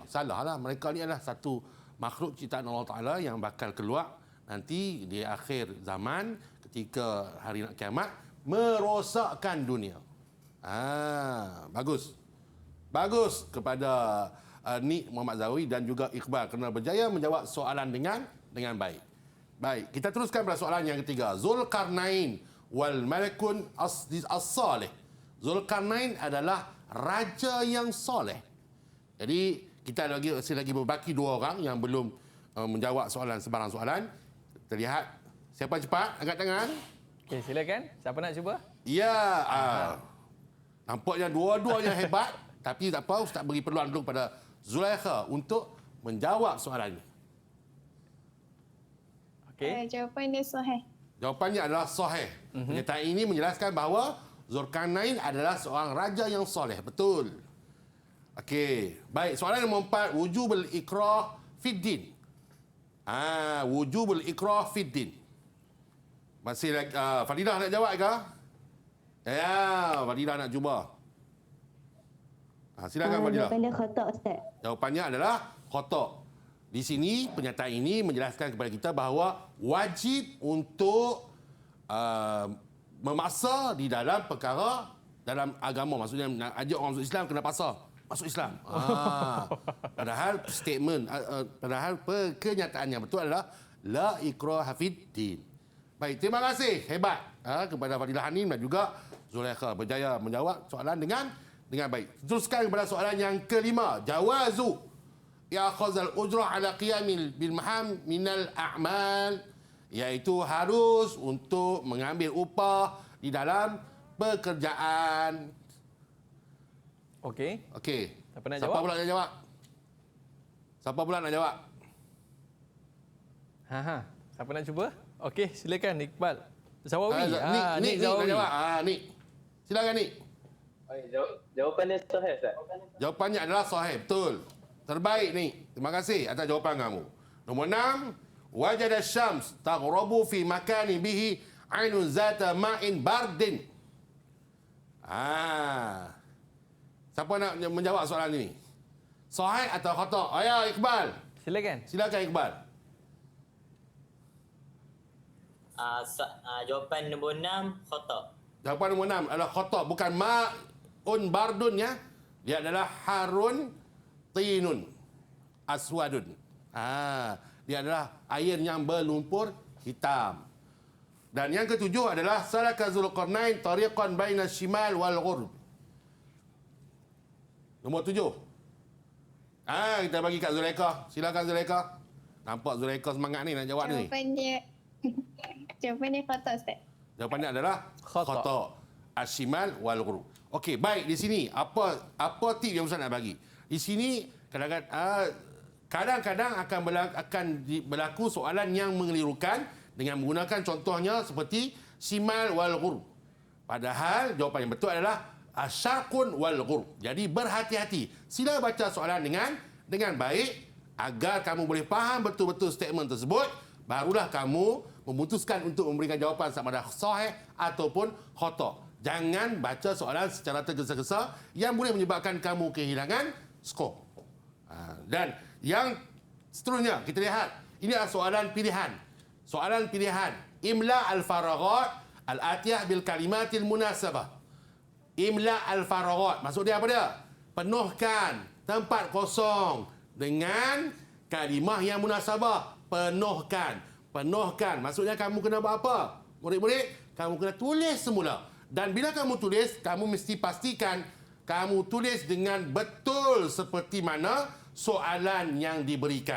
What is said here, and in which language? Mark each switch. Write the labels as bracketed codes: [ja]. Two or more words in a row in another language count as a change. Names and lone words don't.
[ms] Salahlah, mereka ni adalah satu makhluk ciptaan Allah Taala yang bakal keluar nanti di akhir zaman ketika hari nak kiamat merosakkan dunia. Bagus. Bagus kepada Nik Muhammad Zawawi dan juga Iqbal kerana berjaya menjawab soalan dengan baik. Baik, kita teruskan pada soalan yang ketiga. [ar] ذو القرنين والملك الصالح. [ms] Zulkarnain adalah raja yang soleh. Jadi kita lagi berbaki 2 orang yang belum menjawab sebarang soalan. Kita lihat siapa cepat angkat tangan. Okey, silakan. Siapa nak cuba? Ya, nampaknya dua-duanya hebat. Tapi tak apa, Ustaz beri peluang dulu pada Zulaikha untuk menjawab soalan ini. Okey. Jawapan dia sahih. Jawapannya adalah sahih. Penyertaan ini menjelaskan bahawa Zulkarnain adalah seorang raja yang soleh. Betul. Okey. Baik, soalan nombor 4. [ar] وجوب الإكراه في الدين. وجوب الإكراه في الدين. [ms] Masih lagi, Fadilah nak jawab ke? Ya, Fadilah nak cuba. Silakan Fadilah. Jawapan dia khotak, Ustaz. Jawapannya adalah khotak. Di sini penyertaan ini menjelaskan kepada kita bahawa wajib untuk memaksa di dalam perkara dalam agama. Maksudnya nak ajak orang masuk Islam kena paksa masuk Islam. Padahal padahal kenyataan yang betul adalah [ar] لا إكراه في الدين. [ms] Baik, terima kasih hebat kepada Fadilah Hanim dan juga Zulaikha berjaya menjawab soalan dengan baik. Teruskan kepada soalan yang kelima. [ar] جواز يأخذ الأجرة على القيام بالمهام من الأعمال, [ms] iaitu harus untuk mengambil upah di dalam pekerjaan. Okey. Okey. Siapa nak Siapa jawab? pula nak jawab? Siapa pula nak jawab? Siapa nak cuba? Okey, silakan Iqbal. Zawawi. Nik nak Zawawi. jawab. Nik. Silakan Nik. Jawapan dia sahih, Ustaz. Jawapannya adalah sahih, betul. Terbaik ni. Terima kasih atas jawapan kamu. Nombor 6, [ar] وجد الشمس تغرب في مكان به عين ذات ماء بارد. [ms] Siapa nak menjawab soalan ini? Sahih atau khata? Ya, Iqbal. Silakan. Silakan Iqbal. Jawapan nombor 6 khata. Jawapan nombor 6 adalah khata, bukan [ar] ماء بارد [ms] ya. Dia adalah [ar] حار طين أسود. [ms] Dia adalah air yang berlumpur hitam. Dan yang ketujuh adalah [ar] سلك ذو القرنين طريقا بين الشمال والغرب. [ms] Nombor 7. Kita bagi kat Zulaikha. Silakan Zulaikha. Nampak Zulaikha semangat ni nak jawab ni. Jawapan dia khata, Ustaz. Jawapannya adalah Khata. [ar] khata. الشمال والغروب. [ms] Okey, baik, di sini apa tip yang Ustaz nak bagi? Di sini kadang-kadang akan berlaku soalan yang mengelirukan dengan menggunakan contohnya seperti [ar] شمال والغروب. [ms] Padahal jawapan yang betul adalah [ar] شروق والغروب. [ms] Jadi berhati-hati. Sila baca soalan dengan baik agar kamu boleh faham betul-betul statement tersebut, barulah kamu memutuskan untuk memberikan jawapan sama ada sahih ataupun khata. Jangan baca soalan secara tergesa-gesa yang boleh menyebabkan kamu kehilangan skor. Dan yang seterusnya kita lihat, ini adalah soalan pilihan. Soalan pilihan. [ar] املأ الفراغات الآتية بالكلمة المناسبة. املأ الفراغات. [ms] Maksud dia apa dia? Penuhkan tempat kosong dengan kalimah yang munasabah. Penuhkan. Maksudnya kamu kena buat apa? Murid-murid, kamu kena tulis semula. Dan bila kamu tulis, kamu mesti pastikan kamu tulis dengan betul seperti mana soalan yang diberikan.